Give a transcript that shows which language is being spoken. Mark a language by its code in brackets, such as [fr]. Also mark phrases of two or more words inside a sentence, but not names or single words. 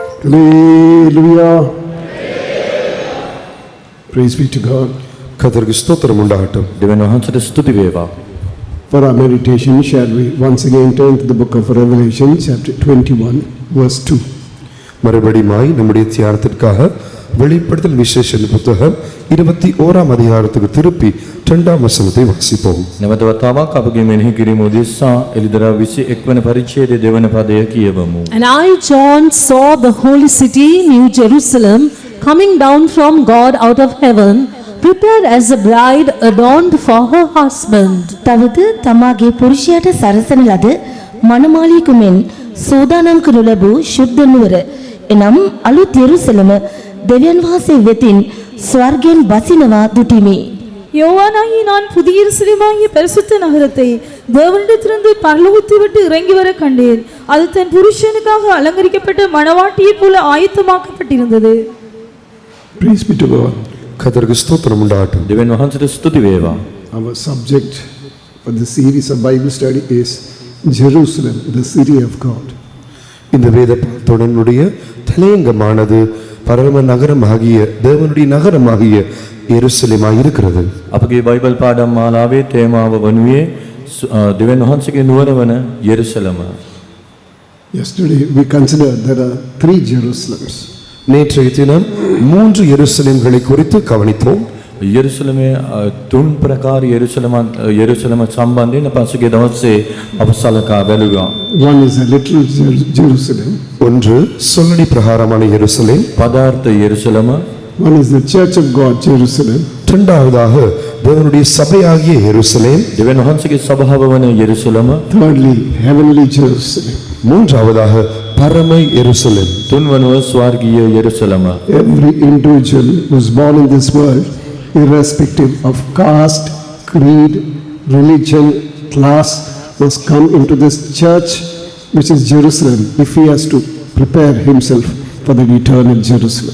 [en] Hallelujah. Praise be to God. [ta] கர்த்தருக்கு ஸ்தோத்திரம் உண்டாகட்டும். [si] දෙවියන් වහන්සේට ස්තුති වේවා. [en] For our meditation, shall we once again turn to the book of Revelation, chapter 21, verse 2. [ta] மறுபடியுமாய் நம்முடைய தியானத்திற்காக வெளிப்படுத்தல் விசேஷ புத்தகம் 21ஆம் அதிகாரத்துக்கு திருப்பி 2ஆம் வசனத்தை வாசிப்போம். [si] නැවත වතාවක් අපගේ මෙනෙහි කිරීම උදෙසා එළිදරව් 21 වන පරිච්ඡේදයේ දෙවන පදය කියවමු. [en] And I, John, saw the holy city, New Jerusalem, coming down from God out of heaven, prepared as a bride adorned for her husband. [si] තවද තමාගේ පුරුෂයාට සරසන ලද මනමාලියෙකු මෙන් සෝදානම් කරනු ලැබූ ශුද්ධ නුවර එනම් අලුත් යෙරුසලම දෙවියන් වහන්සේ වෙතින් ස්වර්ගයෙන් බසිනවා දුටිමි. [ta] யோவானாகி நான் புதிய எருசலேமாகிய பரிசுத்த நகரத்தை தேவனிடத்திலிருந்து பரலோகத்தை விட்டு இறங்கி வர கண்டேன். அது தன் புருஷனுக்காக அலங்கரிக்கப்பட்ட மணவாட்டியைப் போல ஆயத்தமாக்கப்பட்டிருந்தது. [en] Praise be to God. [ta] கர்த்தருக்கு ஸ்தோத்திரம் உண்டாகட்டும். [si] දෙවියන් වහන්සේට ස්තුති වේවා. [en] Our subject for the series of Bible study is Jerusalem, the city of God. [ta] இந்த வேத தொடனுடைய தலையங்கமானது பரம நகரமாகிய தேவனுடைய நகரமாகிய எருசலேமாய் இருக்கிறது. [si] අපගේ බයිබල් පාඩම් මාලාවේ තේමාව වනුයේ දෙවියන් වහන්සේගේ නුවර වන යෙරුසලම. [en] Yesterday we considered there are 3 Jerusalems. [ta] நேற்றைய தினம் 3 எருசலேம்களை குறித்து கவனித்தோம். [si] යෙරුසලමේ තුන් ප්‍රකාර යෙරුසලම සම්බන්ධයෙන් පසුගිය දවසේ අප සලකා බැලුවා. [en] One is a little Jerusalem. [ta] ஒன்று சொல்லடி பிரகாரமான எருசலேம். [si] පදාර්ථ යෙරුසලම. [en] One is the church of God, Jerusalem. [ta] இரண்டாவதாக தேவனுடைய சபையாகிய எருசலேம். [si] දෙවියන් වහන්සේගේ සභාව වන යෙරුසලම. [en] Thirdly, heavenly Jerusalem. [ta] மூன்றாவதாக பரம எருசலேம். [si] තුන්වනුව ස්වර්ගීය යෙරුසලම. [en] Every individual who is born in this world, irrespective of caste, creed, religion, class, must come into this church which is Jerusalem if he has to prepare himself for the eternal Jerusalem.